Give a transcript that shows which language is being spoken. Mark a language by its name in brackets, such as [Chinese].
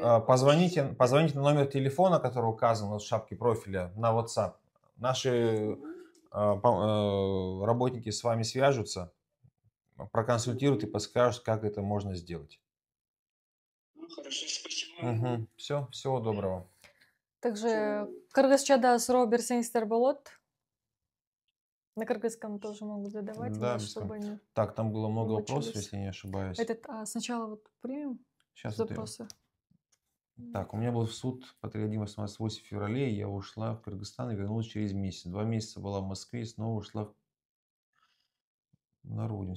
[Russian] Позвоните на номер телефона, который указан в шапке профиля, на WhatsApp. Наши работники с вами свяжутся, проконсультируют и подскажут, как это можно сделать. Хорошо, спасибо. Все, всего доброго. Также [Kyrgyz] Кыргызчада суроо берсеңиздер болот. [Russian] На кыргызском тоже могут задавать, Да, вот, чтобы они Так, там было много вопросов, мучились. если не ошибаюсь. Сначала вот примем Сейчас запросы. Так, у меня был суд по 3.1.88 феврале, я ушла в Кыргызстан и вернулась через месяц. 2 месяца была в Москве и снова ушла на родину.